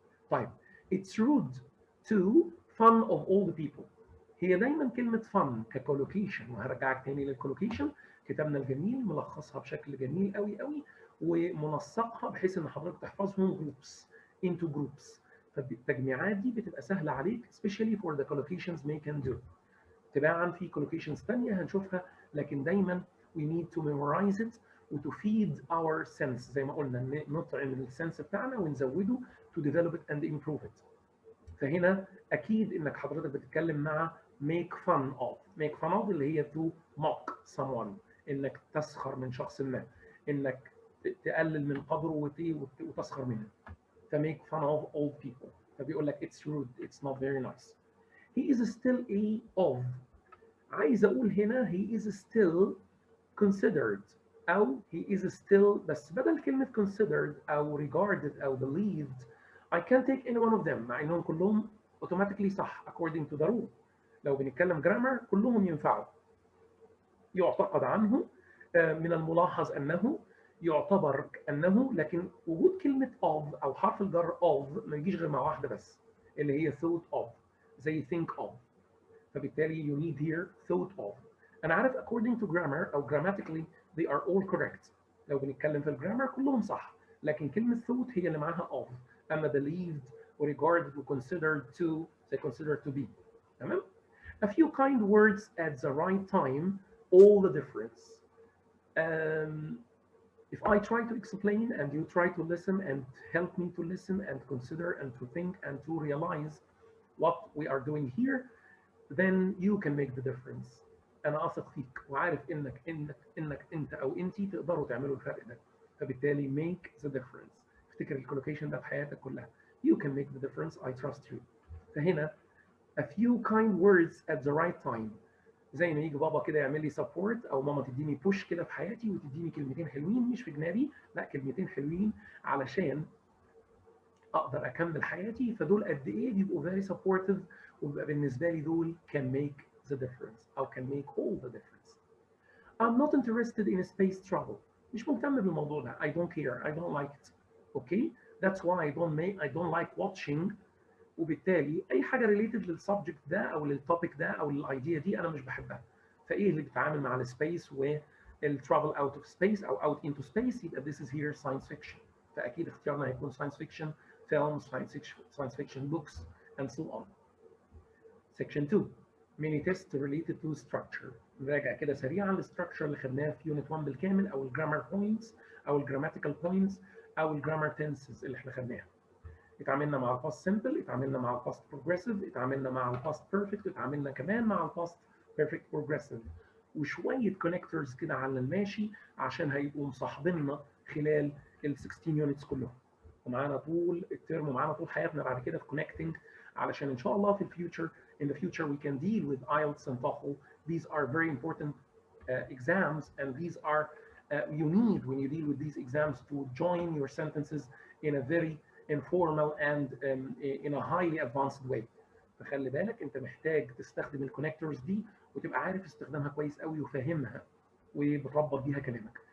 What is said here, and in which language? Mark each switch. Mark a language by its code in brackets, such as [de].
[en] طيب it's rude to fun of all the people. [ar] هي دايما كلمة fun ككولوكيشن، وهرجعك تاني للكولوكيشن، كتابنا الجميل ملخصها بشكل جميل قوي قوي ومنسقها بحيث ان حضرتك تحفظهم [en] groups into groups. [ar] فالتجميعات دي بتبقى سهلة عليك [en] especially for the collocations may can do. [ar] تباعا في collocations تانية هنشوفها، لكن دايما [en] we need to memorize it [ar] وتو feed our sense زي ما قلنا نطعم السنس بتاعنا ونزوده [en] to develop it and improve it. [ar] فهنا اكيد انك حضرتك بتتكلم مع [en] make fun of. [ar] make fun of اللي هي [en] to mock someone، [ar] انك تسخر من شخص ما، انك تقلل من قدره وتسخر منه. [en] ف make fun of old people. [ar] فبيقول لك [en] it's rude, it's not very nice. he is still a of. [ar] عايز اقول هنا [en] he is still considered [ar] أو he is still، بس بدل كلمة considered أو regarded أو believed I can take any one of them، مع إنهم كلهم automatically صح [en] according to the rule. [ar] لو بنتكلم grammar كلهم ينفعوا. يعتقد عنه، من الملاحظ أنه، يعتبر أنه، لكن وجود كلمة of أو حرف الجر of ما يجيش غير مع واحدة بس اللي هي thought of، زي think of. [en] فبالتالي you need here thought of. [ar] أنا عارف [en] according to grammar أو grammatically they are all correct. [ar] لو بنتكلم في الجرامر كلهم صح، لكن كلمة thought هي اللي معاها of. [en] أما believed و regarded و considered to they considered to be. [ar] تمام؟ [en] A few kind words at the right time, all the difference. Um, if I try to explain and you try to listen and help me to listen and consider and to think and to realize what we are doing here, then you can make the difference. [ar] انا اثق فيك وعارف انك انت او انتي تقدروا تعملوا الفرق ده. [en] فبالتالي make the difference. [ar] افتكر الكولوكيشن ده في حياتك كلها. [en] You can make the difference, I trust you. فهنا a few kind words at the right time. [ar] زي ما يجي بابا كده يعمل لي سبورت او ماما تديني بوش كده في حياتي وتديني كلمتين حلوين، مش في جنابي، لا كلمتين حلوين علشان اقدر اكمل حياتي. فدول قد ايه بيبقوا [en] very supportive، [ar] وبيبقى بالنسبه لي دول [en] can make the difference [ar] او [en] can make all the difference. I'm not interested in space travel. [ar] مش مهتم بالموضوع ده. [en] I don't care. I don't like it. Okay? That's why I don't like watching. [ar] وبالتالي اي حاجه related للسبجكت ده او للتوبيك ده او للايديا دي انا مش بحبها. فايه اللي بيتعامل مع السبيس والترافل اوت اوف سبيس او اوت انتو سبيس، يبقى this is here science fiction. فاكيد اختيارنا هيكون [en] science fiction films, science fiction books and so on. Section 2 mini tests related to structure. [ar] نراجع كده سريعا الستراكشر اللي خدناها في يونت 1 بالكامل، او الجرامر بوينتس او الجراماتيكال بوينتس او الجرامر تنسز اللي احنا خدناها. اتعاملنا مع الباست سمبل، اتعاملنا مع الباست بروجريسيف، اتعاملنا مع الباست بيرفكت، اتعاملنا كمان مع الباست بيرفكت بروجريسيف، وشويه كونكتورز كده على الماشي عشان هيبقوا مصاحبيننا خلال ال 16 يونتس كلهم. ومعانا طول الترم ومعانا طول حياتنا بعد كده في كونكتنج، علشان ان شاء الله في الفيوتشر [en] in the future we can deal with IELTS and TOEFL. These are very important exams, and these are you need when you deal with these exams to join your sentences in a very informal and in a highly advanced way. [ar] فخلي بالك انت محتاج تستخدم الكونكتورز دي وتبقى عارف استخدامها كويس قوي وفاهمها وبتربط بيها كلامك.